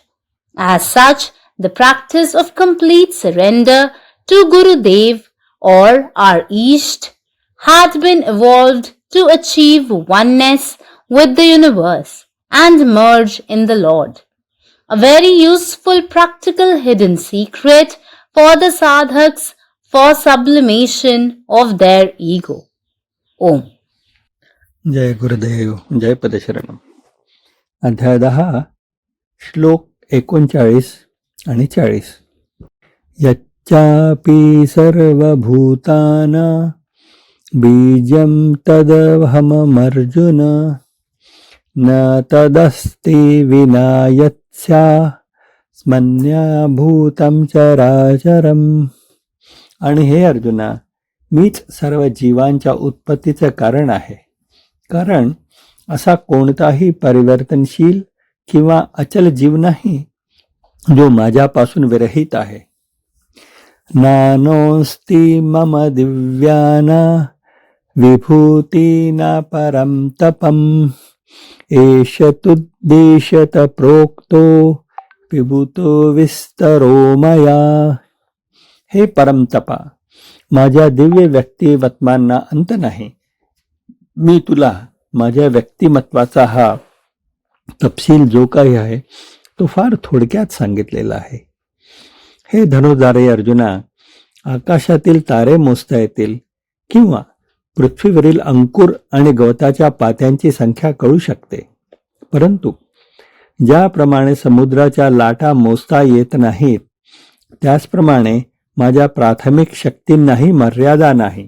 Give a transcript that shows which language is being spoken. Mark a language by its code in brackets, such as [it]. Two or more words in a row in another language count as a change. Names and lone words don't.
[en] As such, the practice of complete surrender to Gurudev or our East had been evolved to achieve oneness with the universe and merge in the Lord. A very useful practical hidden secret for the sadhaks for sublimation of their ego. Om. [mr] जय गुरुदेव. जय पदशरणम. अध्याय 10 श्लोक 39 आणि 40. [sa] यच्चापि सर्वभूताना बीजं तदहमर्जुन न तदस्ति विना यत्स्या स्मन्याभूतं चराचरम. [mr] आणि हे अर्जुना, मीच सर्व जीवांच्या उत्पत्तीचे कारण आहे. कारण असा कोणताही परिवर्तनशील किंवा अचल जीव नाही जो माझ्यापासून विरहित आहे. [sa] नानोस्ति मम दिव्याना विभूतीना परम तपम एष तुद्देशत प्रोक्तो विभूतो विस्तरो मया. [mr] हे परमतपा, माझ्या दिव्य व्यक्तिमत्वांना अंत नाही. मी तुला माझ्या व्यक्तिमत्वाचा हा तपशील जो काही आहे तो फार थोडक्यात सांगितलेला आहे. हे धनुर्धारी अर्जुना, आकाशातील तारे मोजता येतील किंवा पृथ्वीवरील अंकुर आणि गवताच्या पात्यांची संख्या कळू शकते, परंतु ज्याप्रमाणे समुद्राच्या लाटा मोजता येत नाहीत त्याचप्रमाणे माझ्या प्राथमिक शक्तींनाही मर्यादा नाही.